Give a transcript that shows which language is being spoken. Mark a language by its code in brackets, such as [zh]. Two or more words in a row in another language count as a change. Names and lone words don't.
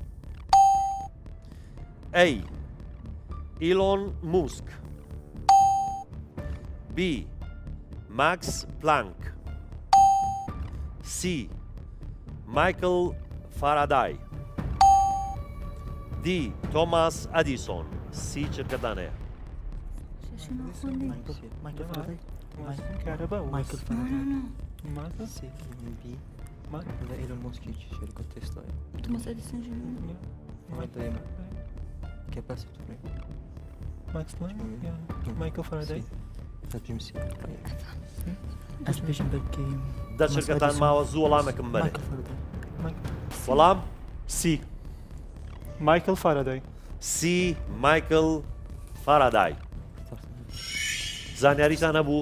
[ckb] ئەی ئیلۆن موسک، بی ماکس پلانک، سی مایکل فارادای، دی تۆماس ئەدیسۆن. سی چرکەتان هەیە؟ توماس اديسون ماكس بلانك مايكل فاراداي دە چرکەتان ماوە زوو وەڵامێکم بەرێ. وەڵام سی مایکل فارادای. سی مایکل فارادای. زانیاریتان هەبوو؟